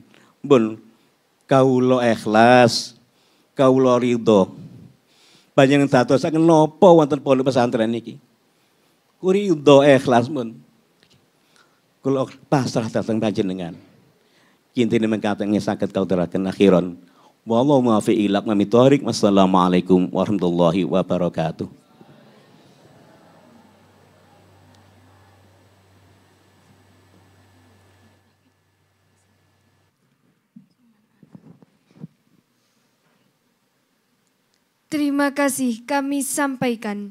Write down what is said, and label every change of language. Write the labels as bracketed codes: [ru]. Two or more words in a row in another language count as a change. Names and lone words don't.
[jv] Mun kawula ikhlas, kawula ridho. Panjenengan dadosaken napa wonten pondok pesantren niki? Ridho ikhlas mun. Kula pasrah dhateng panjenengan. Kintine mengkaten saged kautaraken akhiron. [ar] والله الموفق إلى أقوم الطريق. والسلام عليكم ورحمة الله وبركاته. [id] Terima kasih kami sampaikan.